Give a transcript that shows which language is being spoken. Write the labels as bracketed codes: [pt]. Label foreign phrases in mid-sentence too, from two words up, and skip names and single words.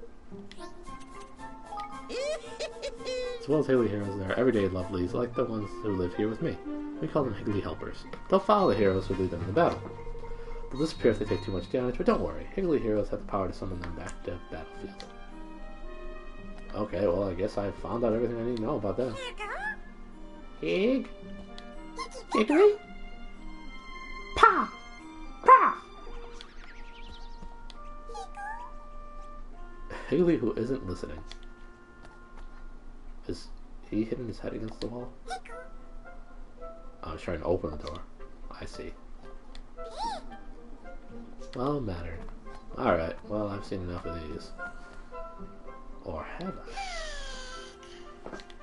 [en] As well as Higgly heroes, there are everyday lovelies like the ones who live here with me. We call them Higgly helpers. They'll follow the heroes who lead them in the battle. They'll disappear if they take too much damage, but don't worry. Higgly heroes have the power to summon them back to the battlefield. Okay, well, I guess I found out everything I need to know about that. Hig? Higgly? Pa! Pa! Higgly who isn't listening. Is he hitting his head against the wall? I was trying to open the door. I see. Well, it mattered. Alright, well, I've seen enough of these. Or have I?